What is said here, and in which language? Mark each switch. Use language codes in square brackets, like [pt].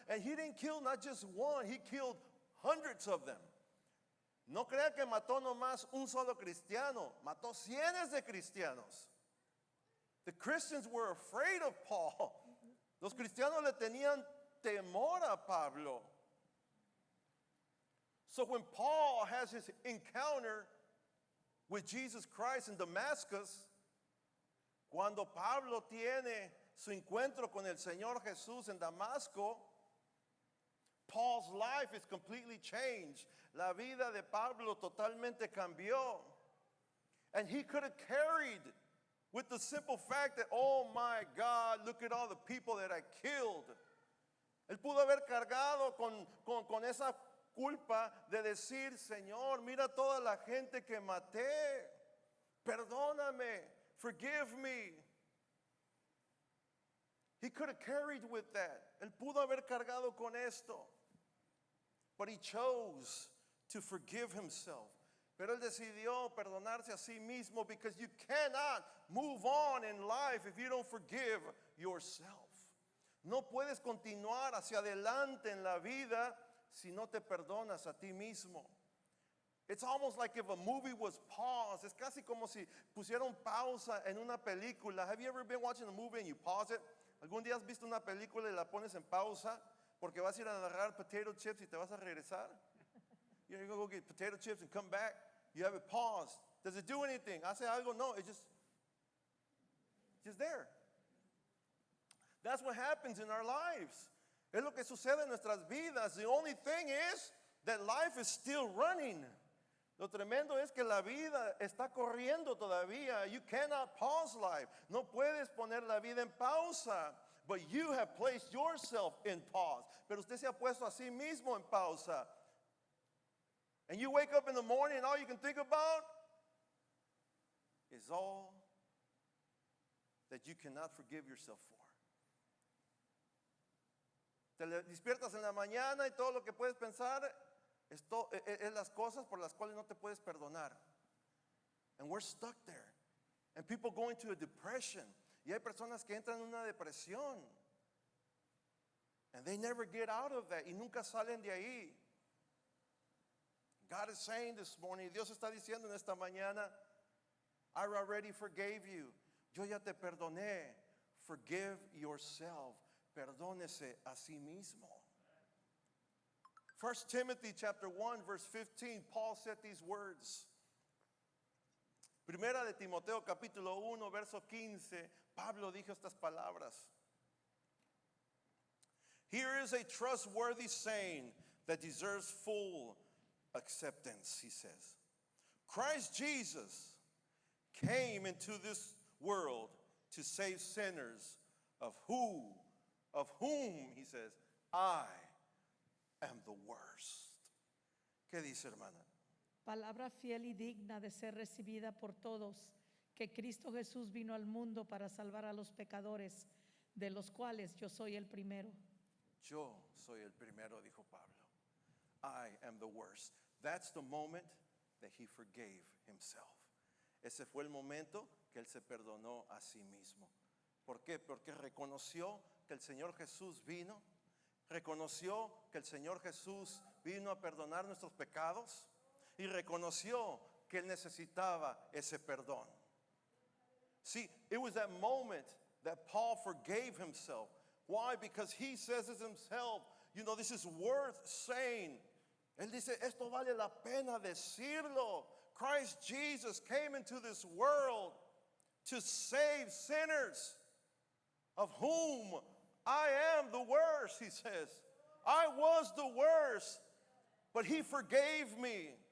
[en] And he didn't kill not just one, he killed hundreds of them. [es] No crea que mató nomás un solo cristiano, mató cientos de cristianos. [en] The Christians were afraid of Paul. [es] Los cristianos le tenían temor a Pablo. [en] So when Paul has his encounter with Jesus Christ in Damascus, [es] cuando Pablo tiene su encuentro con el Señor Jesús en Damasco, [en] Paul's life is completely changed. [es] La vida de Pablo totalmente cambió. [en] And he could have carried with the simple fact that, oh my God, look at all the people that I killed. [es] Él pudo haber cargado con esa culpa de decir, Señor, mira toda la gente que maté. Perdóname, [en] forgive me. He could have carried with that. [es] Él pudo haber cargado con esto. [en] But he chose to forgive himself. [es] Pero él decidió perdonarse a sí mismo [en] because you cannot move on in life if you don't forgive yourself. [es] No puedes continuar hacia adelante en la vida si no te perdonas a ti mismo. [en] It's almost like if a movie was paused. [es] Es casi como si pusieron pausa en una película. [en] Have you ever been watching a movie and you pause it? [es] ¿Algún día has visto una película y la pones en pausa porque vas a ir a agarrar potato chips y te vas a regresar? [en] You're going to go get potato chips and come back. You have it paused. Does it do anything? [es] ¿Hace algo? [en] No, it's just there. That's what happens in our lives. [es] Es lo que sucede en nuestras vidas. [en] The only thing is that life is still running. [es] Lo tremendo es que la vida está corriendo todavía. [en] You cannot pause life. [es] No puedes poner la vida en pausa. [en] But you have placed yourself in pause. [es] Pero usted se ha puesto a sí mismo en pausa. [en] And you wake up in the morning and all you can think about is all that you cannot forgive yourself for. [es] Te despiertas en la mañana y todo lo que puedes pensar es las cosas por las cuales no te puedes perdonar. [en] And we're stuck there. And people go into a depression. [es] Y hay personas que entran en una depresión. [en] And they never get out of that. [es] Y nunca salen de ahí. [en] God is saying this morning, [es] Dios está diciendo en esta mañana, [en] I already forgave you. [es] Yo ya te perdoné. [en] Forgive yourself. [es] Perdónese a sí mismo. [en] 1 Timothy chapter 1 verse 15, Paul said these words. [es] Primera de Timoteo capítulo 1 verso 15, Pablo dijo estas palabras. [en] Here is a trustworthy saying that deserves full acceptance, he says. Christ Jesus came into this world to save sinners, of whom, he says, I am the worst. [es] ¿Qué dice, hermana? Palabra fiel y digna de ser recibida por todos, que Cristo Jesús vino al mundo para salvar a los pecadores, de los cuales yo soy el primero. Yo soy el primero, dijo Pablo. [en] I am the worst. That's the moment that he forgave himself. [es] Ese fue el momento que él se perdonó a sí mismo. ¿Por qué? Porque reconoció que el Señor Jesús vino, reconoció que el Señor Jesús vino a perdonar nuestros pecados y reconoció que él necesitaba ese perdón. [en] See, it was that moment that Paul forgave himself Why? Because he says it himself. You know, this is worth saying. [es] Él dice, esto vale la pena decirlo. [en] Christ Jesus came into this world to save sinners, of whom I am the worst, he says. I was the worst, but he forgave me.